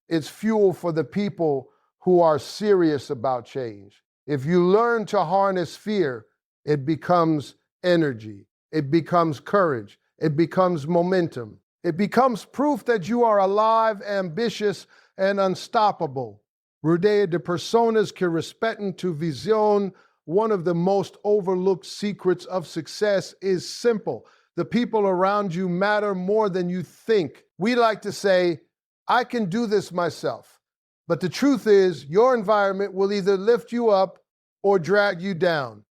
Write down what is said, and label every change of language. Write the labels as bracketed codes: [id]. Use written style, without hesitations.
[en] It's fuel for the people who are serious about change. If you learn to harness fear, it becomes energy. It becomes courage. It becomes momentum. It becomes proof that you are alive, ambitious, and unstoppable. [es] Rodeia de personas que respetan tu visión. [en] One of the most overlooked secrets of success is simple. The people around you matter more than you think. We like to say, I can do this myself. But the truth is, your environment will either lift you up or drag you down.